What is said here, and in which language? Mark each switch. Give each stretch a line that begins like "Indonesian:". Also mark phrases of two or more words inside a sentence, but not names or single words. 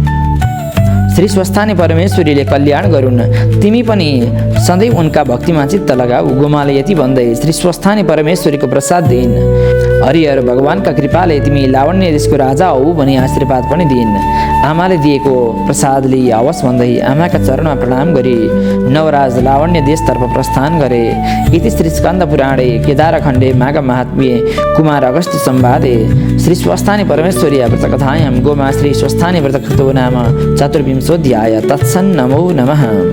Nepali: श्री स्वस्थानी परमेश्वरीले कल्याण गरून्। तिमी पनि सधैँ उनका भक्तिमा चित्त लगाऊ। गोमाले यति भन्दै श्री स्वस्थानी परमेश्वरीको प्रसाद दिइन्। हरिहर भगवानका कृपाले तिमी लावण्य देशको राजा हौ भनी आशीर्वाद पनि दिइन्। आमाले दिएको प्रसाद लिई आवस् भन्दै आमाका चरणमा प्रणाम गरी नवराज लावण्य देशतर्फ प्रस्थान गरे।
Sanskrit: इति श्री स्कन्द पुराणे केदारखण्डे माघ महात्म्ये कुमार अगस्त्य संवादे श्री स्वस्थानी परमेश्वरी व्रतकथायां गोमा श्री स्वस्थानी व्रतकृतो नाम चतुर्विंशोऽध्याय। तत्सन्नमो नमः।